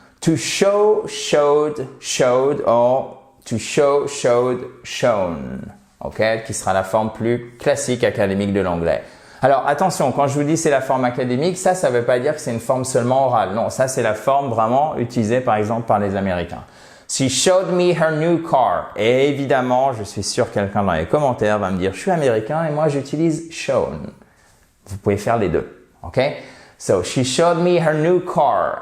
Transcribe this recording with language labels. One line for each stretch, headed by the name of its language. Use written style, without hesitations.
English: To show, showed, showed, or to show, showed, shown.
French: Ok, qui sera la forme plus classique académique de l'anglais. Alors attention, quand je vous dis c'est la forme académique, ça ne veut pas dire que c'est une forme seulement orale. Non, ça c'est la forme vraiment utilisée par exemple par les Américains.
English: She showed me her new car.
French: Et évidemment, je suis sûr que quelqu'un dans les commentaires va me dire, je suis américain et moi j'utilise shown. Vous pouvez faire les deux. Ok?
English: So, she showed me her new car.